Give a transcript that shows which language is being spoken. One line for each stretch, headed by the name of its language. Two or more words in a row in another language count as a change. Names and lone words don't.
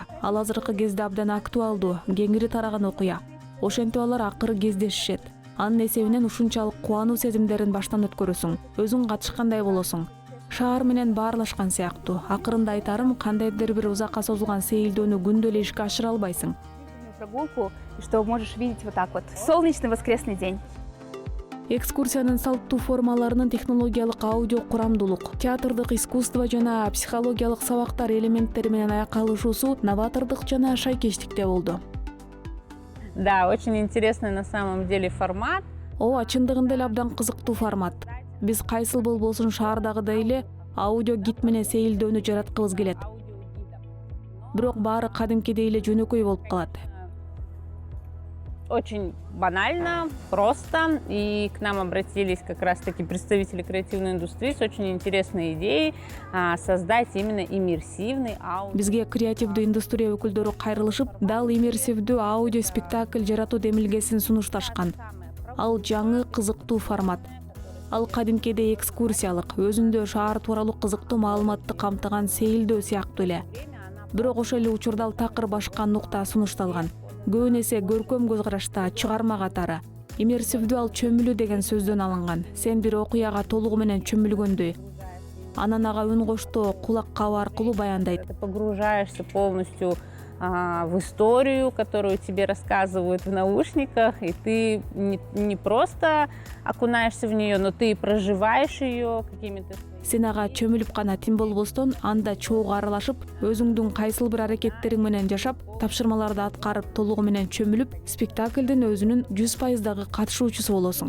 Kyrgyz: Ал азыркы кезде абдан актуалдуу, кеңири тараган окуя. Ошентип алар акыры кездешишет. Анын эсебинен ушунчалык кубануу сезимдерин баштан өткөрөсүң, өзүң катышкандай болосуң. Шаар менен баарлашкан сыяктуу. Акырында айтарым, кандайдыр бир узакка созулган сейилдөөнү күндө эле ишке ашыра албайсың.
Russian: Прогулку, что можешь видеть вот так вот. Солнечный воскресный день.
Kyrgyz: Экскурсиянын салттуу формаларынын технологиялык аудио курамдуулук, театрдык искусство жана психологиялык сабактар элементтери менен аякалышуусу новатордук жана шайкечтикте болду.
Russian: Да, очень интересный на самом деле формат.
Kyrgyz: Ооба, чындыгында эле абдан кызыктуу формат. Биз кайсыл болбосун шаардагыдай эле аудио гид менен сейилдөөнү жараткыбыз келет. Бирок баары кадимкидей эле жөнөкөй болуп калат.
Russian: Очень банально, просто. И к нам обратились как раз-таки представители креативной индустрии с очень интересной идеей создать именно иммерсивный аудио.
Kyrgyz: Бизге креативдүү индустрия өкүлдөрү кайрылышып, дал иммерсивдүү аудио спектакль жаратуу демилгесин сунушташкан. Ал жаңы кызыктуу формат. Ал кадимкидей экскурсиялык, өзүндө шаар тууралуу кызыктуу маалыматты камтыган сейилдөө сыяктуу эле. Бирок ошол эле учурда ал такыр башка нукта сунушталган. Көбүн эсе көркөм көз карашта чыгарма катары. Иммерсивдүү ал чөмүлүү деген сөздөн алынган. Сен бир окуяга толугу менен чөмүлгөндөй. Анан ага үн коштоо кулак кабуу аркылуу баяндайт.
Russian: Ты погружаешься полностью в историю, которую тебе рассказывают в наушниках, и ты не просто окунаешься в нее, но ты проживаешь ее какими-то...
Kyrgyz: Сен ага чөмүлүп гана тим болбостон, анда чоого аралашып, өзүңдүн кайсыл бир аракеттериң менен жашап, тапшырмаларды аткарып, толугу менен чөмүлүп, спектакльдин өзүнүн 100% катышуучусу болосуң.